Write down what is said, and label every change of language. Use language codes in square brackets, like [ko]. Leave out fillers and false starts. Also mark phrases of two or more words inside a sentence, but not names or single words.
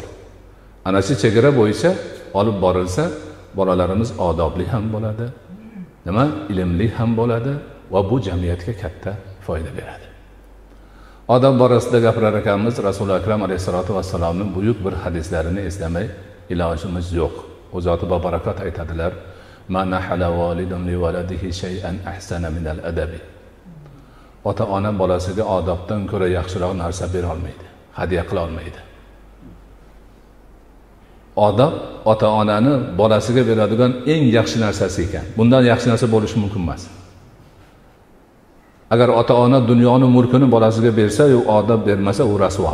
[uz] Ana shu chegara bo'yicha olib borilsa, bolalarimiz odobli ham bo'ladi, ilmli ham bo'ladi va bu jamiyatga katta foyda beradi. Odob borasida gapirar ekanmiz, Rasululloh akram alayhisolatu vassalomning buyuk bir hadislarini eslamay ilojimiz yo'q. O zoti barakot aytadilar: [ar] "ما نحل والد لولده شيئا أحسن من الأدب." [uz] Ota-ona bolasiga odobdan ko'ra yaxshiroq narsa bera olmaydi, hadya qila olmaydi. Odob ota-onani bolasiga beradigan eng yaxshi narsasi ekan. Bundan yaxshi narsa bo'lishi mumkin emas. Agar ota-ona dunyoning mulkini bolasiga bersa, u odob bermasa, u rasvo.